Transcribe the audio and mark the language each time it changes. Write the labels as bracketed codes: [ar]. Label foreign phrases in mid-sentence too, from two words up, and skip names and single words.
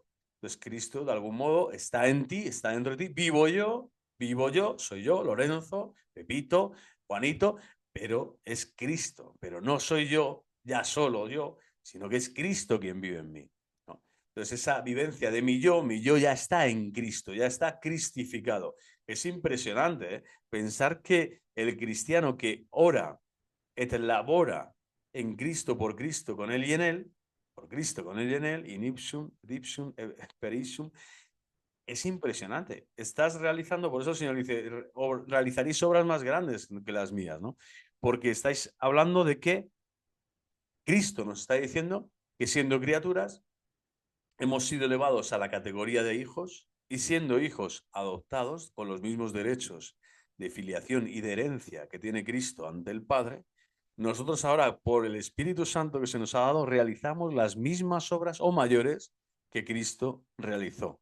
[es] Entonces Cristo de algún modo está en ti, está dentro de ti, vivo yo, soy yo, Lorenzo, Pepito, Juanito, pero es Cristo, pero no soy yo, ya solo yo, sino que es Cristo quien vive en mí, ¿no? Entonces esa vivencia de mi yo ya está en Cristo, ya está cristificado. Es impresionante, ¿eh? Pensar que el cristiano que [la] ora et labora [es] en Cristo, por Cristo, con Él y en Él, por Cristo, con Él y en Él, [la] in ipsum, dipsum, per ipsum, [es] es impresionante. Estás realizando, por eso el Señor dice, realizaréis obras más grandes que las mías, ¿no? Porque estáis hablando de que Cristo nos está diciendo que siendo criaturas, hemos sido elevados a la categoría de hijos y siendo hijos adoptados con los mismos derechos de filiación y de herencia que tiene Cristo ante el Padre, nosotros ahora, por el Espíritu Santo que se nos ha dado, realizamos las mismas obras o mayores que Cristo realizó.